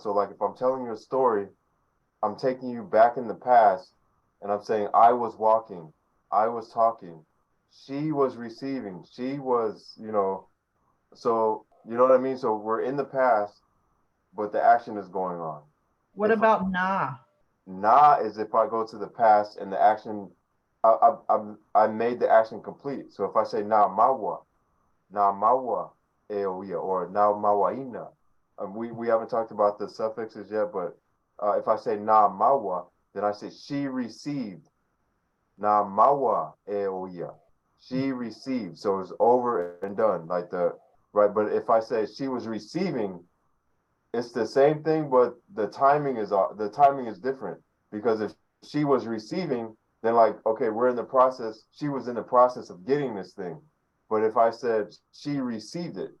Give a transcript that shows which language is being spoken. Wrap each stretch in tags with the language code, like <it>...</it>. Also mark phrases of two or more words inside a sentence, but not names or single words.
<en>So like if I'm telling you a story, I'm taking you back in the past, and I'm saying I was walking, I was talking, she was receiving, she was, so you know what I mean? So we're in the past, but the action is going on. What about na? Na is if I go to the past and the action, I made the action complete. So if I say</en> <sm>na mawa eoia,</sm> <en>or na mawaina, we haven't talked about the suffixes yet, but if I say</en> <sm>na mawa,</sm> <en>then I say she received.</en> <sm>Na mawa eoia,</sm> <en>she received. So it's over and done, like right. But if I say she was receiving, it's the same thing, but the timing is different, because if she was receiving, then like, okay, we're in the process. She was in the process of getting this thing. But if I said she received it.</en>